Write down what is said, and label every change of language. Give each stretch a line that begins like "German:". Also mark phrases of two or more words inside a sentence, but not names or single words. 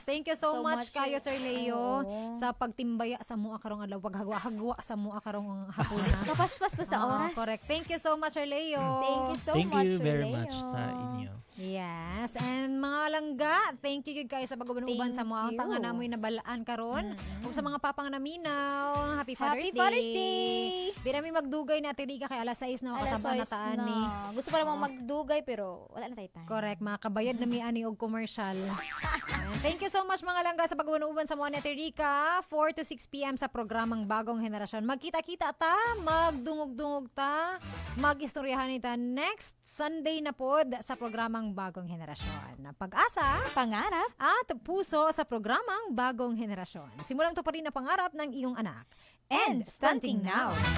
English: Thank you so, much
Cebuano: kayo, Sir Leo, sa pagtimbaya sa mua karong adlaw, paghagwa-hagwa sa mua karong hapuna. Kapaspas pa sa oras. Correct.
English: Thank you so much, Sir Leo. Thank you so Thank much, you Sir very Leo.
Cebuano: much sa inyo.
English: Yes, and
Cebuano: mga langga,
English: thank you
Cebuano: kayo sa pag-uban sa mga
English: Thank
Cebuano: tanga
English: you.
Cebuano: namoy nabalaan karon. Ug sa mga papang naminaw,
English: Happy Father's Happy Day. Father's Day!
Cebuano: Di namin magdugay na tirika kay alas 6 na Alas makasaba na 6 taan na. ni.
Filipino: Gusto pa namang magdugay pero wala na tayo time.
Cebuano: Correct, mga kabayad na mi ani og commercial.
English: And thank you so much
Cebuano: mga langga sa pag-uban sa mga Tirika, 4 to 6 p.m. sa programang Bagong Henerasyon. Magkita-kita ta, magdungog-dungog ta, mag-istoryahan ta
English: next Sunday
Cebuano: na pod sa programang Bagong Henerasyon.
Filipino: Pag-asa, Pangarap at puso sa programang Bagong Henerasyon. Simulang to pa rin na pangarap ng iyong anak.
English: And stunting now.